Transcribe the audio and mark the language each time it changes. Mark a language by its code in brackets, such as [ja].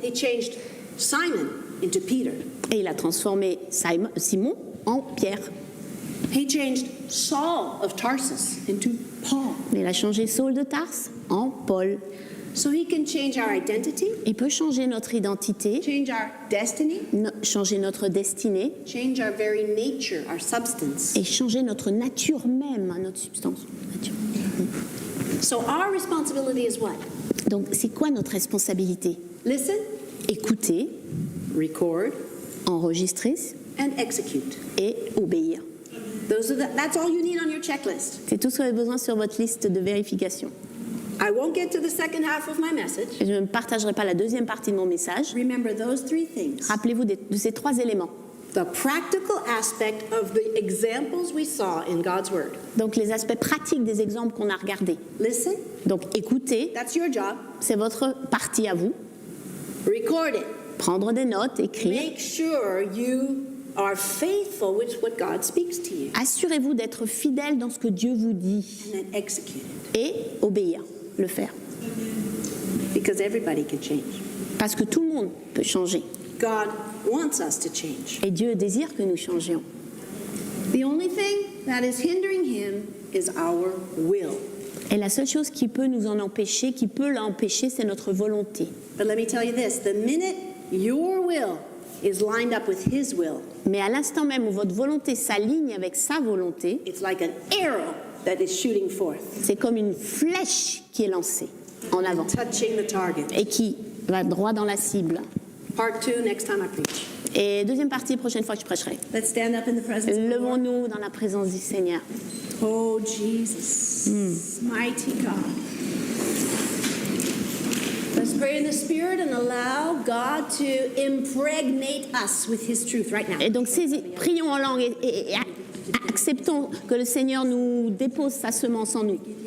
[en] He changed Simon into Peter. [fr] Et il a transformé Simon en Pierre. [en] He changed Saul of Tarsus into Paul. [fr] Il a changé Saul de Tarse en Paul. [en] So he can change our identity, [fr] Il peut changer notre identité, [en] change our destiny, [fr] changer notre destinée [en] change our very nature, our substance. [fr] et changer notre nature même, notre substance. [en] Nature. So our responsibility is what? [fr] Donc, c'est quoi notre responsabilité? [en] Listen, [fr] Écouter, [en] record, [fr] enregistrer [en] and execute. [fr] et obéir. [en] That's all you need on your checklist. [fr] C'est tout ce que vous avez besoin sur votre liste de vérification. [en] I won't get to the second half of my message. [fr] Je ne partagerai pas la deuxième partie de mon message. [en] Remember those three things. [fr] Rappelez-vous de ces trois éléments. [en] The practical aspect of the examples we saw in God's Word. [fr] Donc, les aspects pratiques des exemples qu'on a regardés. [en] Listen, [fr] Donc, écoutez, [en] that's your job. [fr] c'est votre partie à vous. [en] Record it. [fr] Prendre des notes, écrire. [en] Make sure you are faithful with what God speaks to you. [fr] Assurez-vous d'être fidèle dans ce que Dieu vous dit [en] And then execute it. [fr] et obéir. le faire. [en] Because everybody can change. [fr] Parce que tout le monde peut changer. [en] God wants us to change. [fr] Et Dieu désire que nous changions. [en] The only thing that is hindering him is our will. [fr] Et la seule chose qui peut nous en empêcher, qui peut l'empêcher, c'est notre volonté. [en] But let me tell you this, the minute your will is lined up with his will, [fr] Mais à l'instant même où votre volonté s'aligne avec sa volonté, [en] it's like an arrow that is shooting forth, [fr] c'est comme une flèche qui est lancée en avant [en] touching the target. [fr] et qui va droit dans la cible. [en] Part 2, next time I preach. [fr] Et deuxième partie, prochaine fois que je prêcherai. [en] Let's stand up in the presence of the Lord. [fr] Levons-nous dans la présence du Seigneur. [en] Oh, Jesus, mighty God. Let's pray in the Spirit and allow God to impregnate us with His truth right now. [fr] Et donc, prions en langue et acceptons que le Seigneur nous dépose sa semence en nous.